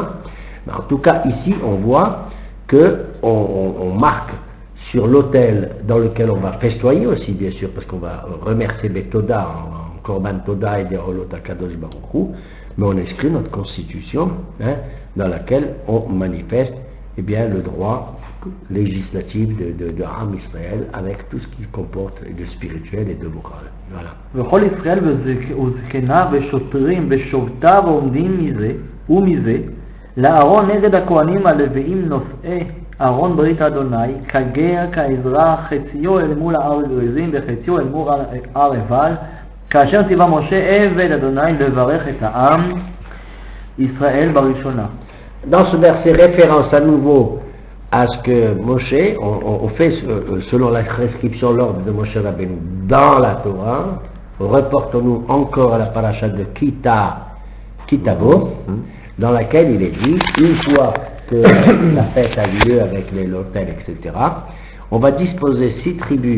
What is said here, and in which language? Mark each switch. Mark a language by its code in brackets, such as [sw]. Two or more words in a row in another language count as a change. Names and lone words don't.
[fr] Mais en tout cas, ici, on voit qu'on marque sur l'autel dans lequel on va festoyer aussi, bien sûr, parce qu'on va remercier Betoda en [he] קרבן תודה [fr] et des Holot [he] הקדוש ברוך הוא, [fr] mais on inscrit notre constitution, hein, dans laquelle on manifeste eh bien, le droit législatif de [he] עם ישראל [fr] avec tout ce qu'il comporte de spirituel et de moral. Voilà. [he] וכל ישראל וזקניו ושוטרים ושובטיו עומדים מזה ומזה לארון נגד הכהנים הלוויים נושאי ארון ברית אדוני כגר כעזרא חציו אל מול ההר גריזים וחציו אל מול הר עיבל כאשר ציווה משה עבד אדוני לברך את העם ישראל בראשונה. [fr] Dans ce verset, référence à nouveau à ce que Moshe, on fait selon la prescription, l'ordre de Moshe Rabbeinu dans la Torah. Reportons-nous encore à la paracha de Kitavo, dans laquelle il est dit, une fois que la fête a lieu avec l'autel, etc., on va disposer 6 tribus.